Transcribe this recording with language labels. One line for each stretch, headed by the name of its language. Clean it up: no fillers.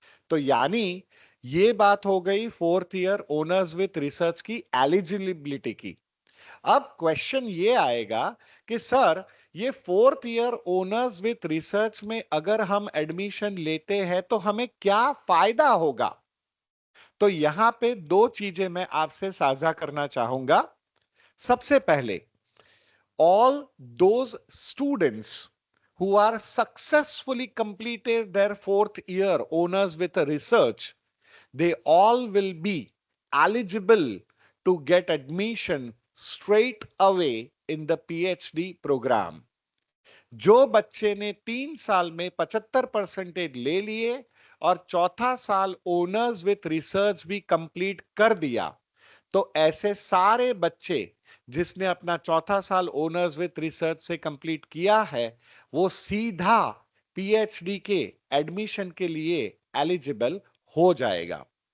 Hindi: तो यानी ये बात हो गई 4th year owners with research की एलिजिबिलिटी की. अब क्वेश्चन ये आएगा कि सर ये 4th year owners with research में अगर हम एडमिशन लेते हैं तो हमें क्या फायदा होगा. तो यहां पे दो चीजें मैं आपसे साझा करना चाहूंगा. सबसे पहले,
English: all those students who are successfully completed their 4th year honors with a research, they all will be eligible to get admission straight away in the PhD program.
Hindi: जो बच्चे ने 3 साल में 75% ले लिए और चौथा साल ओनर्स विथ रिसर्च भी कंप्लीट कर दिया, तो ऐसे सारे बच्चे जिसने अपना चौथा साल ओनर्स विथ रिसर्च से कंप्लीट किया है, वो सीधा पीएचडी के एडमिशन के लिए एलिजिबल हो जाएगा.